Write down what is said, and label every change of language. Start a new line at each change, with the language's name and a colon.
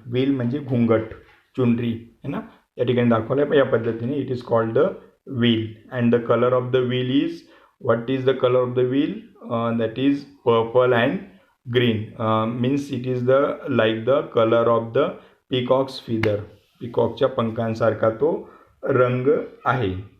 Marathi: Wheel म्हणजे घुंगट, चुनरी है ना, या ठिकाणी दाखवलं आहे या पद्धतीने.
English: It is called the wheel. And the colour of the wheel is, what is the colour of the wheel? That is purple and green. Means it is the like the color of the peacock's feather.
Marathi: पिकॉकच्या पंखांसारखा तो रंग आहे.